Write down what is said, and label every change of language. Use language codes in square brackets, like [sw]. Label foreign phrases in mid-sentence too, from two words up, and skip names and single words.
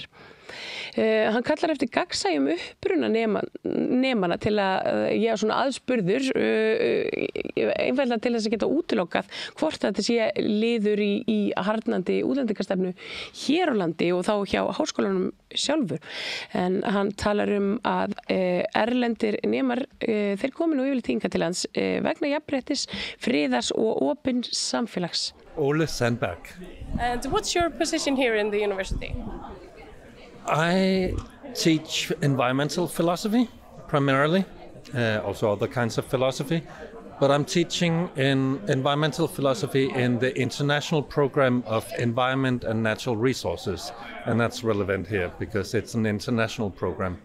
[is] Hann kallar eftir gagnsæjum uppruna nemana til að svona aðspurður, einfaldlega til þess að geta útilokað hvort þetta sé liður í harðnandi útlendingastefnu hér á landi og þá hjá háskólanum sjálfur. En hann talar að erlendir nemar, þeir komi nú yfirleitt hingað til hans vegna jafnréttis, friðars og opins samfélags. Ole Sandberg. [en] And what's your position here in the university? I teach environmental philosophy primarily, also other kinds of philosophy, but I'm teaching in environmental philosophy in the International Program of Environment and Natural Resources, and that's relevant here because it's an international program.